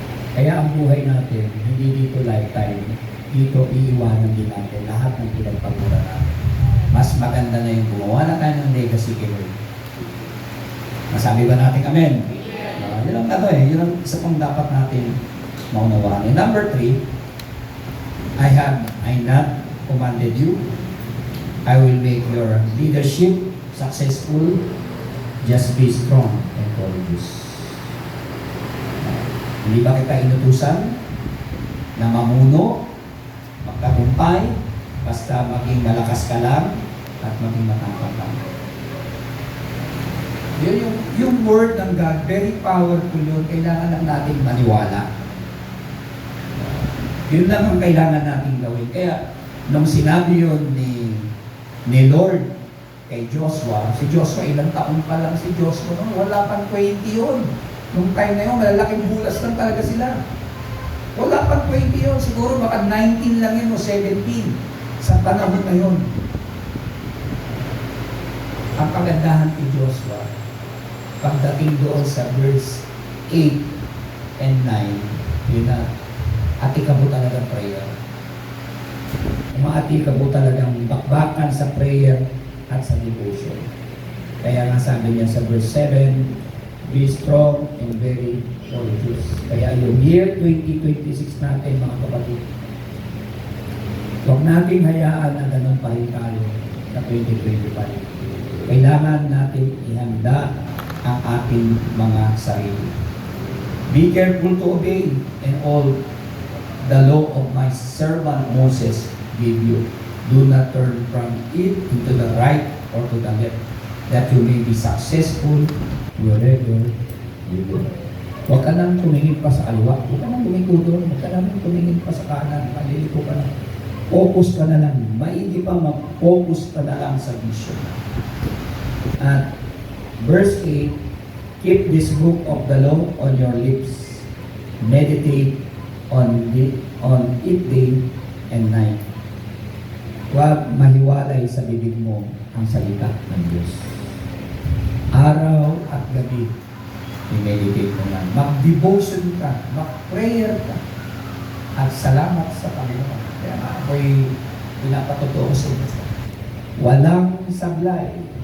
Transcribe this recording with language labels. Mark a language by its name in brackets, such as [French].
[Filipino] Kaya ang buhay natin, hindi dito lifetime. Dito iiwanan din natin lahat ng pinagpagmura natin. Mas maganda na yung gumawa na tayo ng legacy kay Lord. Masabi ba natin amen? Yun ang yun ang isa pang dapat natin maunawaan. [English] And number 3, I not commanded you. I will make your leadership successful. Just be strong and courageous. [Filipino] Hindi ba kita inutusan na mamuno, magtagumpay, basta maging malakas ka lang at maging matapang lang. Yun yung word ng God, [English] very powerful [Filipino] yun. Kailangan lang natin maniwala. Yun lang ang kailangan natin gawin. Kaya, nung sinabi yun ni Lord kay Joshua, si Joshua, ilang taon pa lang si Joshua, wala pang 20 yun. Nung time na yun, malalaking bulas lang talaga sila. Wala pang 20 yun. Siguro baka 19 lang yun o 17 sa panahon na yun. Ang kagandahan ni Joshua, pagdating doon sa verse 8 and 9, yun na, atikabo talagang prayer. Yung mga atikabo talagang bakbakan sa prayer at sa devotion. Kaya nga sabi niya sa [English] verse 7, be strong and very courageous. [Filipino] Kaya yung year 2026 natin, mga kapatid, huwag nating hayaan na ganun pa rin tayo sa 2025. Kailangan natin ihanda ang ating mga sarili. [English] Be careful to obey and all the law of my servant Moses gave you. Do not turn from it into the right or to the left, that you may be successful wherever you go. [Filipino] Huwag ka nang tumingin pa sa kaliwa. Huwag ka nang lumiko doon. Huwag ka nang tumingin pa sa kanan. Maliliko ka na. Focus ka na lang. Maigi pa mag-focus ka na lang sa vision. [English] At verse 8, keep this book of the law on your lips. Meditate on it day and night. [Filipino] Huwag mahiwalay sa bibig mo ang salita ng Diyos. Araw at gabi, i-meditate mo yan. Mag-devotion ka, mag-prayer ka, at salamat sa Panginoon. Kaya nga ako'y pinapatotoo sa inyo. Walang sablay.